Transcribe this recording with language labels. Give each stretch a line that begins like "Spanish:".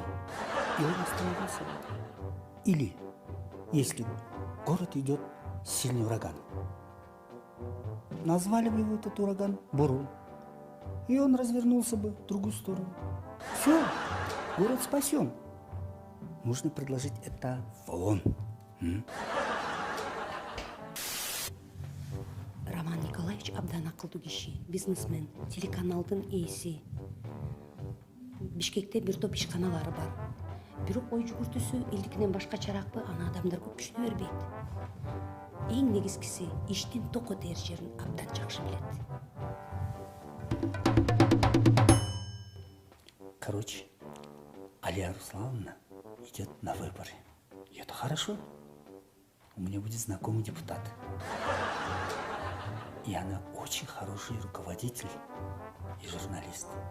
Russian: И он остановился. Или, если в город идет сильный ураган, назвали бы его этот ураган Бурун. и он развернулся бы в другую сторону. Все, город спасен. Нужно предложить это вон.
Kyrgyz: Роман Николаевич абдан акылдуу киши, бизнесмен, телеканалдын ээси. Бишкекте бир топ ишканалары бар. Бирок ой жүгүртүүсү илдикинен башка чаракпы, аны адамдар көп түшүнө бербейт. Эң негизгиси иштин токко тээр жерин абдан жакшы билет.
Russian: Короче, Алия Руслановна идет на выборы. И это хорошо. У меня будет знакомый депутат. И она очень хороший руководитель и журналист.